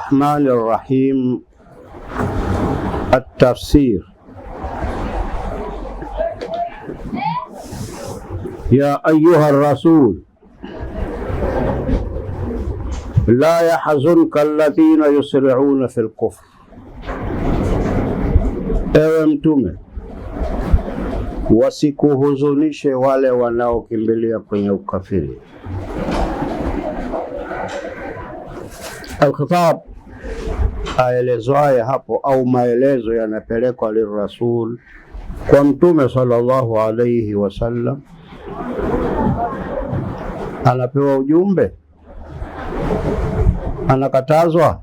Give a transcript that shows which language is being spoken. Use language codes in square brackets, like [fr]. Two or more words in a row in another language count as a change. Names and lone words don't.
[ar] الرحمن الرحيم. التفسير. يا أيها الرسول لا يحزنك الذين يسرعون في الكفر. [sw] Ewe Mtume, wasikuhuzunishe wale wanaokimbilia kwenye ukafiri. Al-Khitab aelezwaye hapo au maelezo yanapelekwa lirasul kwa Mtume [ar] صلى الله عليه وسلم, [sw] anapewa ujumbe, anakatazwa?